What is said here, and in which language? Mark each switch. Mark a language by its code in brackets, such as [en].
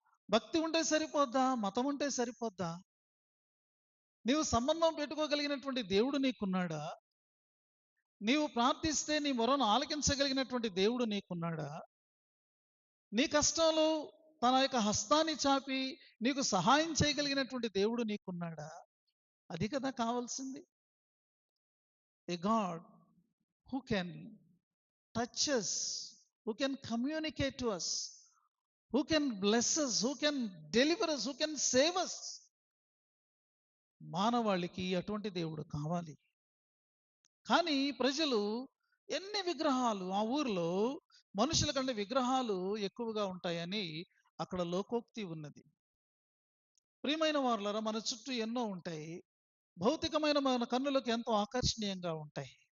[te] భక్తి ఉంటే సరిపోద్దా? మతం ఉంటే సరిపోద్దా? నీవు సంబంధం పెట్టుకోగలిగినటువంటి దేవుడు నీకున్నాడా? నీవు ప్రార్థిస్తే నీ మొరను ఆలకించగలిగినటువంటి దేవుడు నీకున్నాడా? నీ కష్టంలో తన యొక్క హస్తాన్ని చాపి నీకు సహాయం చేయగలిగినటువంటి దేవుడు నీకున్నాడా? అది కదా కావాల్సింది. [en] A god who can touch us, who can communicate to us, who can bless us, who can deliver us, who can save us. [te] మానవాళికి అటువంటి దేవుడు కావాలి. కానీ ప్రజలు ఎన్ని విగ్రహాలు, ఆ ఊరిలో మనుషుల కంటే విగ్రహాలు ఎక్కువగా ఉంటాయని అక్కడ లోకోక్తి ఉన్నది. ప్రియమైన వారులారా, మన చుట్టూ ఎన్నో ఉంటాయి. భౌతికమైన మన కన్నులకు ఎంతో ఆకర్షణీయంగా ఉంటాయి.